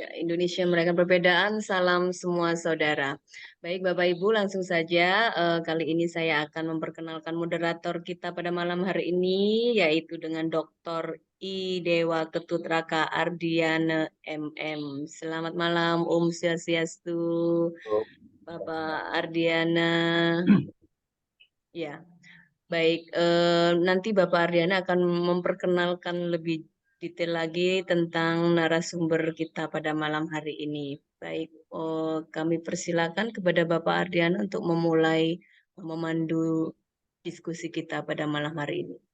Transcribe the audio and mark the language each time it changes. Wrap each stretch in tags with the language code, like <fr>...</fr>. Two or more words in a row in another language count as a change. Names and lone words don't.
<id>Indonesia merayakan perbedaan, salam semua saudara. Baik Bapak Ibu, langsung saja kali ini saya akan memperkenalkan moderator kita pada malam hari ini, yaitu dengan Dr. I Dewa Ketut Raka Ardiana MM. Selamat malam,</id> <sa>Om Swastiastu,</sa> <id>Bapak Ardiana. Ya, baik. Nanti Bapak Ardiana akan memperkenalkan lebih detail lagi tentang narasumber kita pada malam hari ini. Baik, kami persilakan kepada Bapak Ardiana untuk memulai memandu diskusi kita pada malam hari ini.</id>